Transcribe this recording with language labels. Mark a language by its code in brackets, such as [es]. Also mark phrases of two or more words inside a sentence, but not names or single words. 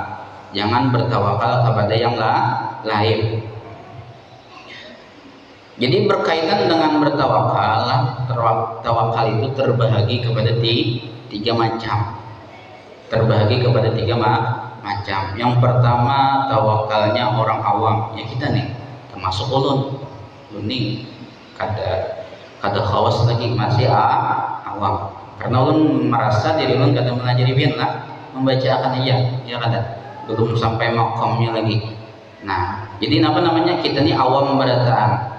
[bjn] Jangan bertawakal kepada yang lain. Jadi berkaitan dengan bertawakal, tawakal itu terbahagi kepada tiga macam. Terbahagi kepada tiga macam. Yang pertama tawakalnya orang awam, ya kita nih, termasuk ulun nih kada khawas lagi masih awam. Karena ulun merasa diri ulun kada mengajari bien lah, membaca akan iya, ya kada belum sampai makomnya lagi. Nah, jadi apa namanya kita nih awam berataan.